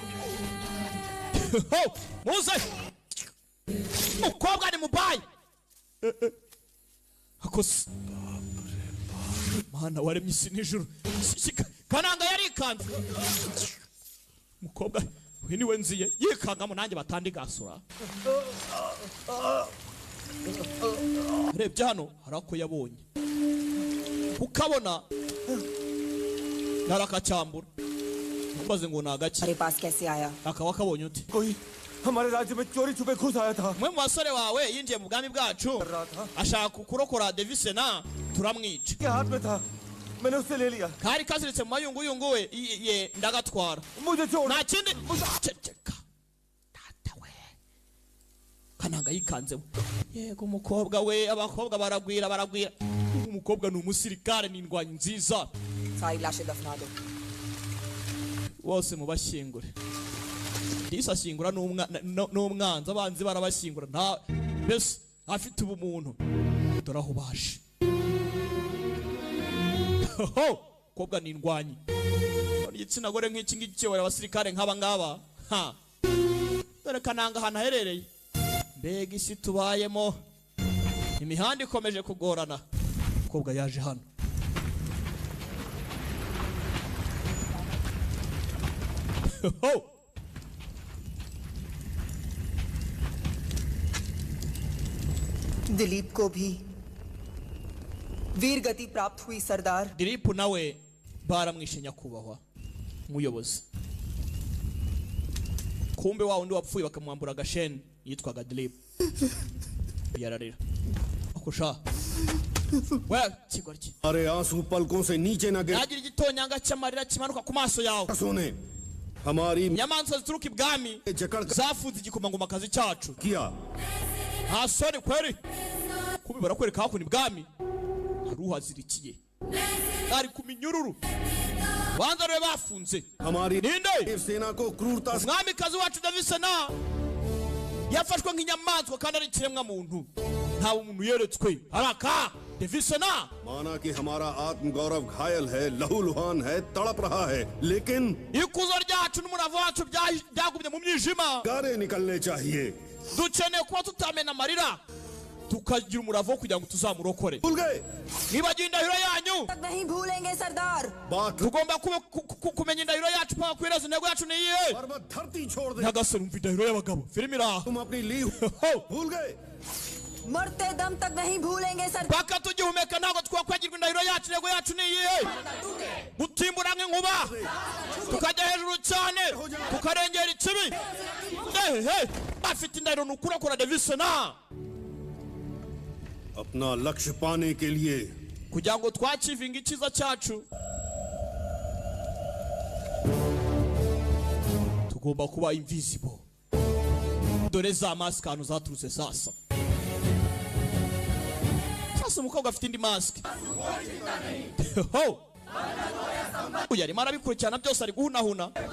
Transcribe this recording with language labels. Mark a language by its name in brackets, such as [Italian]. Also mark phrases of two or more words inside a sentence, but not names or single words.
[Kinyarwanda] muze umukobwa ni mubayi akose mana waremye isi n'ijuru kananga yarikanze umukobwa we niwe nziye yikangamo nanjye batandigasura rebye hano hari ako yabonye ukabona narakacyambura mbaze ngo nagaki [Hindi] मेरे पास कैसे आया [Kinyarwanda] akaba kabonye uti [Hindi] हमारे राज्य में चोरी छुपे घुस आया था [Kinyarwanda] mwe mu basore wawe yinjiye mu bwami bwacu ashaka kurokora Devisena turamwica [Hindi] के हाथ में था मैंने उससे ले लिया [Kinyarwanda] kari kaziritse mu mayunguyungu we ye ndagatwara [Hindi] मुझे छोड़ [Kinyarwanda] nta kindi ceceka data we kananga yikanzemo yego umukobwa we abakobwa baragwira umukobwa ni umusirikare ni indwanyi nziza [Hindi] सारी लाशें दफना दो [Kinyarwanda] bose mubashyingure disashyingura n'umwanzi abanzi barabashyingura nta mbese afite ubumuntu dore aho baje kobwa ni indwanyi igitsina gore nk'iki ngiki kiyobora abasirikare nk'aba ngaba dore kananga ahantu aherereye mbega isi tubayemo imihanda ikomeje kugorana kobwa yaje hano [Hindi] दिलीप को भी वीर गति प्राप्त हुई सरदार [Kinyarwanda] दिलीप nawe baramwishe nyakubahwa umuyobozi kumbe wa undi wapfuye bakamwambura agasheni yitwaga Dilip yararira akusha we kigoryi [Hindi] अरे आंसू पलकों से नीचे न गिर [Kinyarwanda] yagira igitonyanga cy'amarira kimanuka ku maso yawe [Hindi] सुने हमारी [Kinyarwanda] inyamanza zituruka ibwami zafunze igikomangomakazi cyacu [Hindi] किया [Kinyarwanda] nta soni kweri kubibara kwereka hakuno ibwami hari uhazirikiye ari ku minyururu banza rero bafunze [Hindi] हमारी [Kinyarwanda] ninde [Hindi] सेना को क्रूरता से [Kinyarwanda] umwamikazi wacu Devisena yafashwe nk'inyamaswa kandi ari ikiremwa muntu nta umuntu yeretswe araka Devisena [Hindi] माना कि हमारा आत्म गौरव घायल है लहूलुहान है तड़प रहा है लेकिन [Kinyarwanda] ikuzo ryacu n'umurava wacu byagumye mu mwijima [Hindi] गारे निकलने चाहिए [Kinyarwanda] dukeneye kuba tutamena amarira tukagira umurava wo kugira ngo tuzamurokore [Hindi] भूल गए [Kinyarwanda] nibagiye indahiro yanyu [Hindi] तक नहीं भूलेंगे सरदार बात [Kinyarwanda] tugomba kumenya indahiro yacu paka kwiraza intego yacu ni iyihe [Hindi] पर्वत धरती छोड़ दे [Kinyarwanda] nyagasani umva indahiro y'abagabo filime iri aha [Hindi] तुम अपनी ली भूल गए मरते दम तक नहीं भूलेंगे सरदार [Kinyarwanda] paka tugihumeka ntabwo twakwagirwa indahiro yacu intego yacu ni iyihe gutimbura nk'inkuba tukajya hejuru cyane tukarengera ikibi bafite indahiro ni ukurokora Devisena [Hindi] अपना लक्ष्य पाने के लिए [Kinyarwanda] kugira ngo twakivinga icyiza cyacu tugomba kuba invisible dore za mask ahantu zaturutse sasa umukobwa afite indi mask uyu arimo arabikurikirana byose ari guhunahuna